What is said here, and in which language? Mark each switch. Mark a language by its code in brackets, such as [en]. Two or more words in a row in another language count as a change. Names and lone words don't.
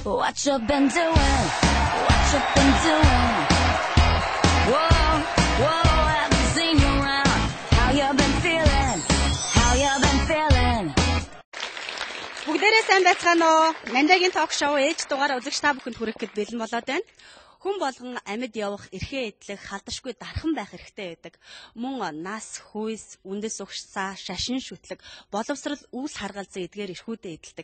[en] What you been doing? What you been doing? Whoa, whoa, haven't seen you around. How you been feeling? How you been feeling? [mn] Бүгдээрээ сайн байцгаана уу? Мандагийн ток шоу ээж дугаар үзэгч та бүхэнд хүрэхэд бэлэн болоод байна. Хүн болгон амьд явах, эрхээ эдлэх, халдашгүй дархан байх хэрэгтэй байдаг. Мөн нас, хүйс, үндэс угшсаа, шашин шүтлэг, боловсрал, үүс харгалзан эдгээр эрхүүдээ эдэлдэг.